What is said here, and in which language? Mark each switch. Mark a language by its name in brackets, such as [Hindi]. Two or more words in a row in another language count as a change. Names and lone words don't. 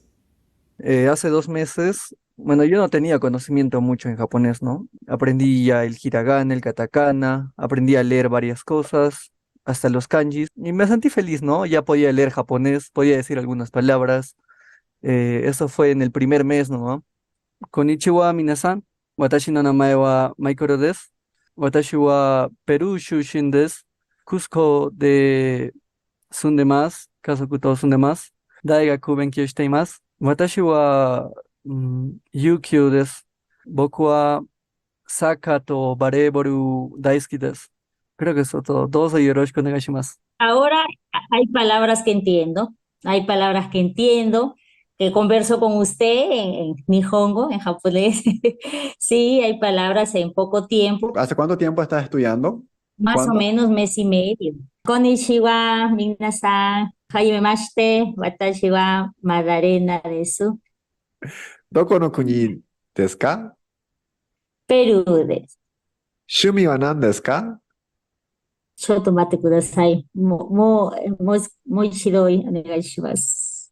[Spanish] Hace 2 meses, bueno, yo no tenía conocimiento mucho en japonés, ¿no? Aprendí ya el hiragana, el katakana, aprendí a leer varias cosas, hasta los kanjis, y me sentí feliz, ¿no? Ya podía leer japonés, podía decir algunas palabras. Eso fue en el primer mes, ¿no? [Japanese] こんにちは、皆さん。私の名前はマイコロです. 私はペルー出身です。クスコで住んでます、家族と住んでます. 大学勉強しています。私はユキオです. 僕はサッカーとバレーボール大好きです. [Spanish] Creo que eso es todo. [Japanese] どうぞよろしくお願いします. [Spanish] Ahora hay palabras que entiendo, hay palabras que entiendo, que converso con usted en Nihongo, en japonés. Sí, hay palabras en poco tiempo, ¿Hace cuánto tiempo estás estudiando? más o ¿Cuánto? menos mes y medio. [Japanese] こんにちは、皆さん、はじめまして、私はマダレナです, どこの国ですか? ペルーです. 趣味は何ですか？ちょっと待ってください。もう一度お願いします。